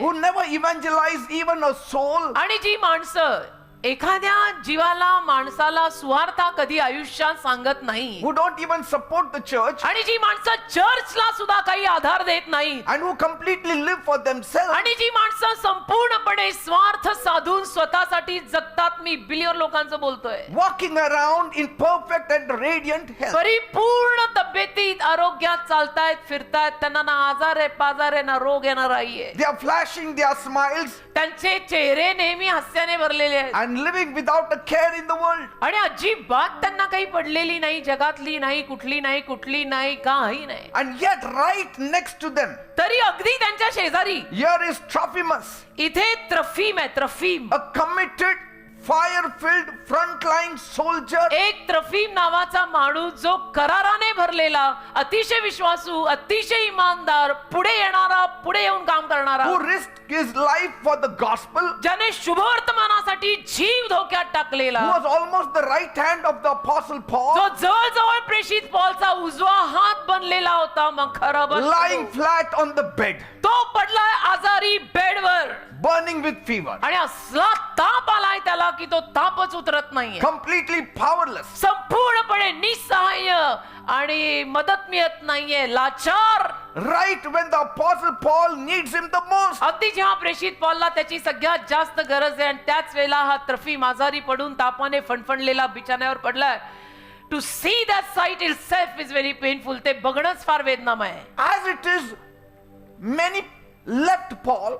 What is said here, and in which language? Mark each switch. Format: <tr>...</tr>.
<en>who never evangelize even a soul,</en> <mr>आणि जी माणसं एखाद्या जीवाला माणसाला सुवार्ता कधी आयुष्यात सांगत नाही</mr> <en>who don't even support the church,</en> <mr>आणि जी माणसं चर्चला सुद्धा काही आधार देत नाही</mr> <en>and who completely live for themselves.</en> <mr>आणि जी माणसं संपूर्णपणे स्वार्थ साधून स्वतःसाठी जगतात. मी बिलियन लोकांचं बोलतोय.</mr> <en>Walking around in perfect and radiant health.</en> <mr>परिपूर्ण तब्येतीत आरोग्यात चालतायत फिरतायत. त्यांना ना आजार आहे पाजार आहे ना रोग येणार नाहीये.</mr> <en>They are flashing their smiles</en> <mr>त्यांचे चेहरे नेहमी हास्याने भरलेले आहेत</mr> <en>and living without a care in the world.</en> <mr>आणि अजिबात त्यांना काही पडलेली नाही, जगातली नाही, कुठली नाही काही नाही.</mr> <en>And yet right next to them,</en> <mr>तरी अगदी त्यांच्या शेजारी</mr> <en>here is Trophimus,</en> <mr>इथे त्रफीम आहे. त्रफीम</mr> <en>a committed, fire-filled frontline soldier</en> <mr>एक त्रफीम नावाचा माणूस जो कराराने भरलेला, अतिशय विश्वासू, अतिशय इमानदार, पुढे येणारा, पुढे येऊन काम करणारा,</mr> <en>who risked his life for the gospel,</en> <mr>ज्याने शुभवर्तमानासाठी जीव धोक्यात टाकलेला,</mr> <en>who was almost the right hand of the apostle</en> <mr>जो</mr> <en>Paul,</en> <mr>जवळजवळ प्रेषित पॉलचा उजवा हात बनलेला होता. मग खरं</mr> <en>lying flat on the bed,</en> <mr>तो पडलाय आजारी बेडवर</mr> <en>burning with fever,</en> <mr>आणि असला ताप आलाय त्याला की तो तापच उतरत नाहीये.</mr> <en>completely powerless.</en> <mr>संपूर्णपणे निसहाय्य आणि मदत मिळत नाहीये, लाचार.</mr> <en>Right when the apostle Paul needs him the most.</en> <mr>अगदी जेव्हा प्रेषित पॉलला त्याची सगळ्यात जास्त गरज आहे आणि त्याच वेळेला हा त्रफीम आजारी पडून तापाने फणफणलेला बिछाण्यावर पडलाय.</mr> <en>To see that sight itself is very painful.</en> <mr>ते बघणंच फार वेदनामय आहे.</mr> <en>As it is, many left Paul.</en>